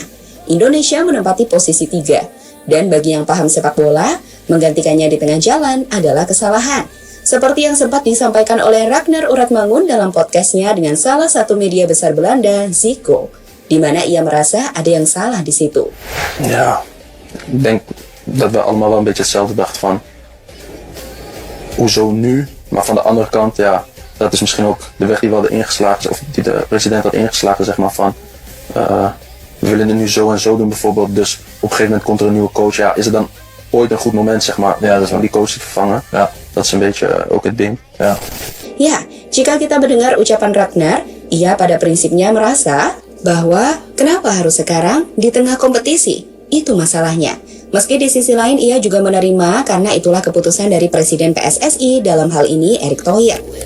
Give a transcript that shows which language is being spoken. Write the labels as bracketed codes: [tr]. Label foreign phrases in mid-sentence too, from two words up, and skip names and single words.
[id] Indonesia menempati posisi 3, dan bagi yang paham sepak bola, menggantikannya di tengah jalan adalah kesalahan. Seperti yang sempat disampaikan oleh Ragnar Uratmangun dalam podcastnya dengan salah satu media besar Belanda, Zico, di mana ia merasa ada yang salah di situ. [nl] Ja, ik denk dat we allemaal wel een beetje hetzelfde dachten van, hoezo nu? Maar van de andere kant, ja, dat is misschien ook de weg die we hadden ingeslagen, of die de president had ingeslagen, zeg maar van, we willen het nu zo en zo doen bijvoorbeeld, dus op een gegeven moment komt er een nieuwe coach, ja, is het dan ooit een goed moment, zeg maar, ja, om die coach te vervangen? Ja, dat is een beetje ook het ding. Ja. [id] Ya, jika kita mendengar ucapan Ragnar, ia pada prinsipnya merasa bahwa kenapa harus sekarang di tengah kompetisi? Itu masalahnya. Meski di sisi lain ia juga menerima karena itulah keputusan dari Presiden PSSI dalam hal ini Erick Thohir.